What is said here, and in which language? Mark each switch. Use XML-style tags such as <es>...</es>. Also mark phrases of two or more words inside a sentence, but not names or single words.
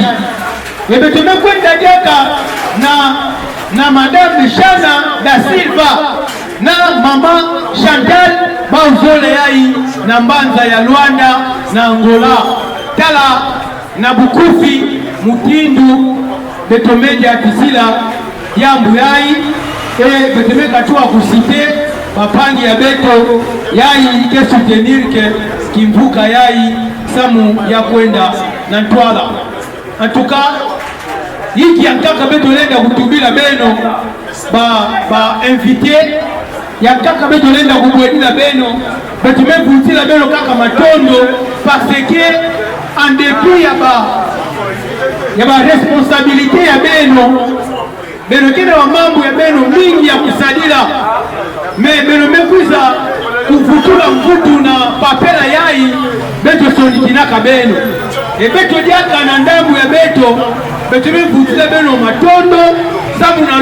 <ktu>Betumekwenda diaka na Madame Shana da Silva na Mama Chantal Bauzole Yai na Mbanza ya Luanda na Angola tala na Bukufi Mutindu Betomeja Kisila Yambu Yai betemeka tuwa kusite mapangi ya beto Yai ke soutenir ke Kimvuka Yai samu ya kwenda na Ntwala. Antuka hiki yankaka beto lenda kutubila beno ba invité yankaka beto lenda kubwedila beno betumevutila beno kaka matondo</ktu> <fr>parce que en dépit</fr> <ktu>ya ba responsabilité ya beno kene wa mambo ya beno mingi ya kusadila beno mekuza kuvutula mvutu na papela Yai beto sonikinaka beno beto diaka na ndambu ya beto mevutila beno matondo sabu na</ktu>